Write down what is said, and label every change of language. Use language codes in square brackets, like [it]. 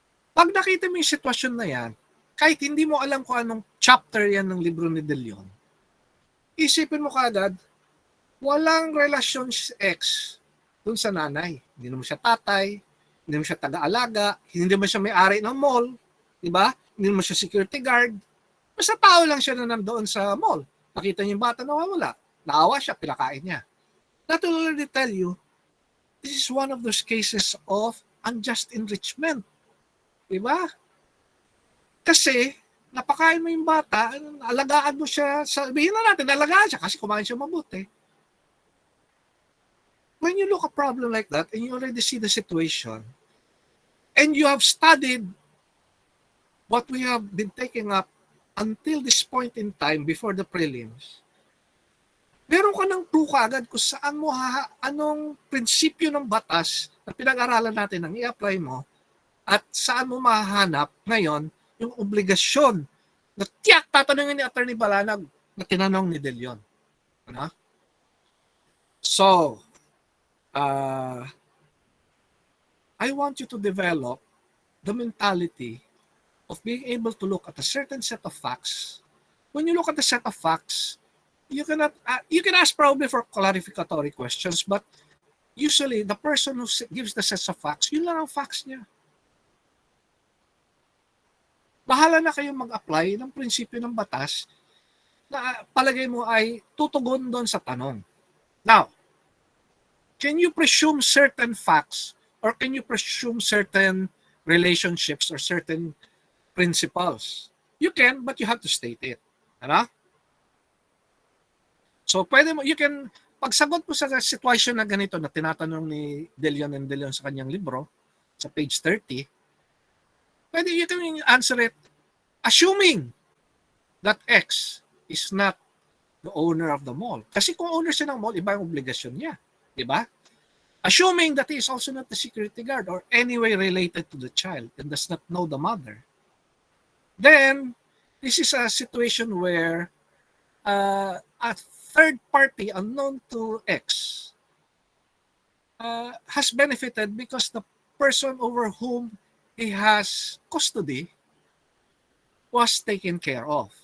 [tl] Pag nakita mo yung sitwasyon na yan, kahit hindi mo alam kung anong chapter yan ng libro ni De Leon, isipin mo kaagad, walang relasyon si X dun sa nanay. Hindi naman siya tatay, hindi naman siya taga-alaga, hindi naman siya may-ari ng mall, di ba? Hindi naman siya security guard. Basta tao lang siya na nandoon sa mall. Nakita niya yung bata na wala. Naawa siya, pinakain niya. [en] That will already tell you, this is one of those cases of unjust enrichment. [tl] Diba? Kasi, napakain mo yung bata, alagaan mo siya, sabihin na natin, alagaan siya kasi kumain siya mabuti. [en] When you look at a problem like that and you already see the situation, and you have studied what we have been taking up until this point in time before the prelims, [tl] meron ka ng clue kaagad kung saan mo anong prinsipyo ng batas na pinag-aralan natin ang i-apply mo at saan mo mahahanap ngayon yung obligasyon na tiyak tatanungin ni Attorney Balanag na tinanong ni De Leon. Ano? [en] So, I want you to develop the mentality of being able to look at a certain set of facts. When you look at the set of facts, you can ask probably for clarificatory questions, but usually the person who gives the sets of facts, [tl] yun lang ang facts niya. Bahala na kayong mag-apply ng prinsipyo ng batas na palagay mo ay tutugon doon sa tanong. [en] Now, can you presume certain facts or can you presume certain relationships or certain principles? You can, but you have to state it. [tl] Ano? [en] So, [tl] pwede mo, [en] you can, [tl] pagsagot mo sa situation na ganito na tinatanong ni De Leon [en] and De Leon [tl] sa kanyang libro, sa page 30, pwede [en] you can answer it assuming that X is not the owner of the mall. [tl] Kasi kung owner siya ng mall, iba yung obligasyon niya. Diba? [en] Assuming that he is also not the security guard or any way related to the child and does not know the mother, then this is a situation where a third party unknown to X has benefited because the person over whom he has custody was taken care of.